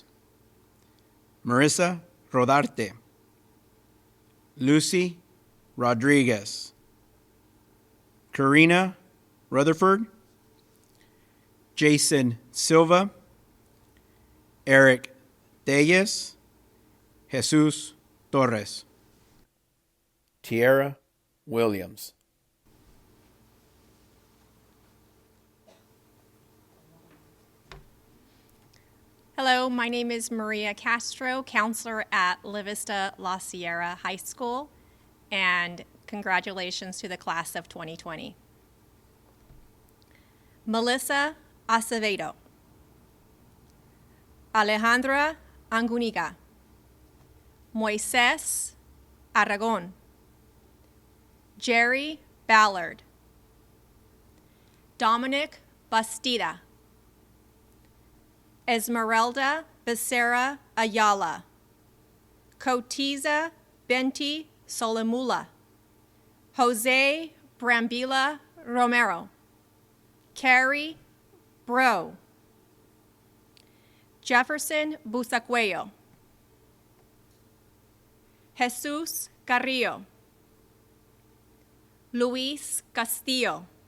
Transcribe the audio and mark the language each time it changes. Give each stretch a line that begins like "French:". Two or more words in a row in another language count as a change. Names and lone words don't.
English: Marissa Rodarte. Lucy Rodriguez. Karina Rutherford. Jason Silva. Eric Deyes. Jesus Torres. Tierra Williams. Hello, my name is Maria Castro, counselor at La Vista La Sierra High School, and congratulations to the class of 2020. Melissa Acevedo. Alejandra Anguniga. Moises Aragon. Jerry Ballard. Dominic Bastida. Esmeralda Becerra Ayala. Cotiza Benti Solemula. Jose Brambila Romero. Carrie Bro. Jefferson Busacuello. Jesus Carrillo. Luis Castillo.